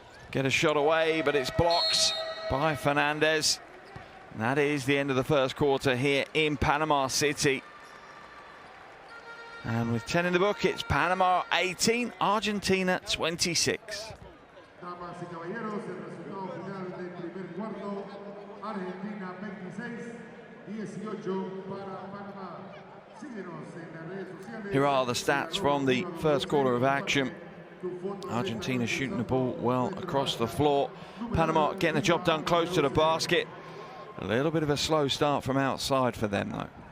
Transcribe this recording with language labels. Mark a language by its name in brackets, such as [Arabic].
[English] Get a shot away, but it's blocked by Fernandez. And that is the end of the first quarter here in Panama City. And with 10 in the book, it's Panama 18, Argentina 26. [Spanish] Damas y caballeros, el resultado final del primer cuarto, Argentina 26-18 para Panamá. Síguenos en las redes sociales. [English] Here are the stats from the first quarter of action. Argentina shooting the ball well across the floor. Panama getting the job done close to the basket. A little bit of a slow start from outside for them though.